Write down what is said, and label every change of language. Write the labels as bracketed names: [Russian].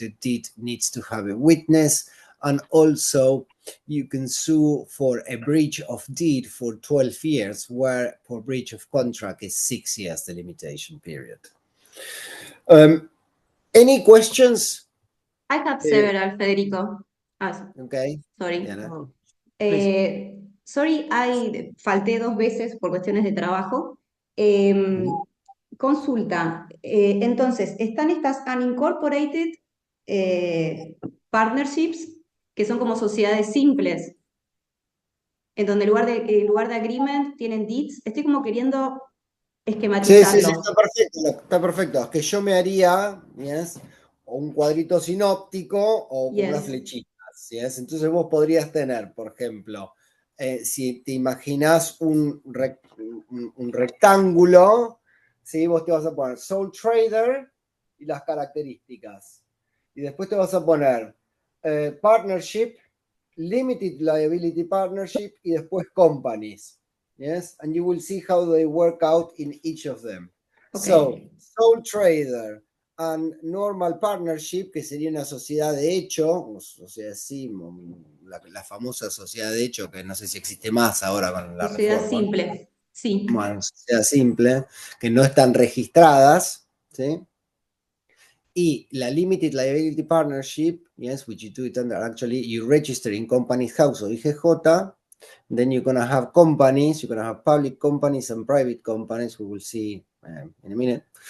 [English] A deed needs to have a witness, and also you can sue for a breach of deed for 12 years, where for breach of contract is 6 years the limitation period. Any questions? I have several, Federico. Okay. Sorry. Yeah, Sorry, [Spanish] falté 2 veces por cuestiones de trabajo. Consulta, entonces, están estas unincorporated partnerships, que son como sociedades simples, en donde en lugar de agreement tienen deeds. Estoy como queriendo esquematizarlo. Sí, está perfecto. Es que yo me haría, ¿yes?, un cuadrito sinóptico o con unas flechitas, ¿yes? Entonces vos podrías tener, por ejemplo, si te imaginás un rectángulo, ¿sí?, vos te vas a poner sole trader y las características. Y después te vas a poner partnership, limited liability partnership y después companies. [English] Yes, and you will see how they work out in each of them. Okay. So, sole trader and normal partnership, [Spanish] que sería una sociedad de hecho, o sociedad la famosa sociedad de hecho, que no sé si existe más ahora con la sociedad reforma. Simple, sí. Bueno, sociedad simple, que no están registradas, ¿sí? [English] Y la limited liability partnership, yes, which you do it under, actually you register in company's house o IGJ. Then you're going to have companies, you're going to have public companies and private companies, we will see in a minute.